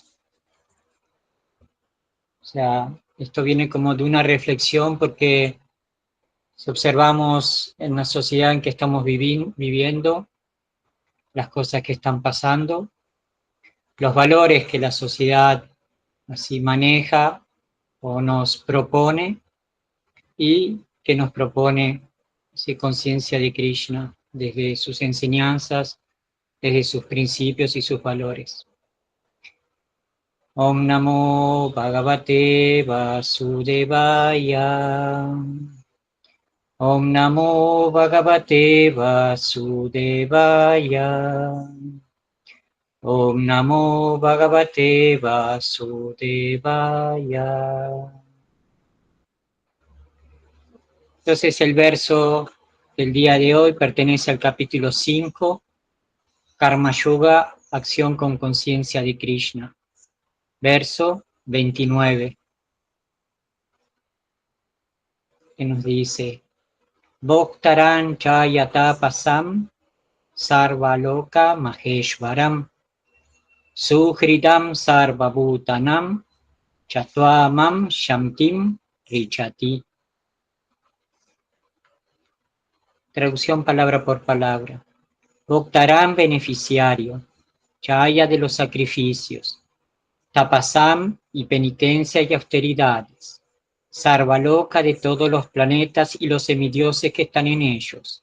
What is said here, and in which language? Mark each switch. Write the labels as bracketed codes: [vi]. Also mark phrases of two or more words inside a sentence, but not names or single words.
[es] O sea, esto viene como de una reflexión porque si observamos en la sociedad en que estamos viviendo, las cosas que están pasando, los valores que la sociedad así maneja o nos propone, y que nos propone conciencia de Krishna desde sus enseñanzas, desde sus principios y sus valores. [sa] Om Namo Bhagavate Vasudevaya. Om Namo Bhagavate Vasudevaya. Om Namo Bhagavate Vasudevaya. [es] Entonces el verso del día de hoy pertenece al capítulo 5, Karma Yoga, acción con conciencia de Krishna. Verso 29, que nos dice: [sa] Bhoktaran chayata pasam sarvaloka maheshwaram suhridam sarvabhutanam chattvamam shantim richati. [es] Traducción palabra por palabra. Bhoktaran, beneficiario. Chaya, de los sacrificios. Tapasam, y penitencia y austeridades. Sarvaloka, de todos los planetas y los semidioses que están en ellos.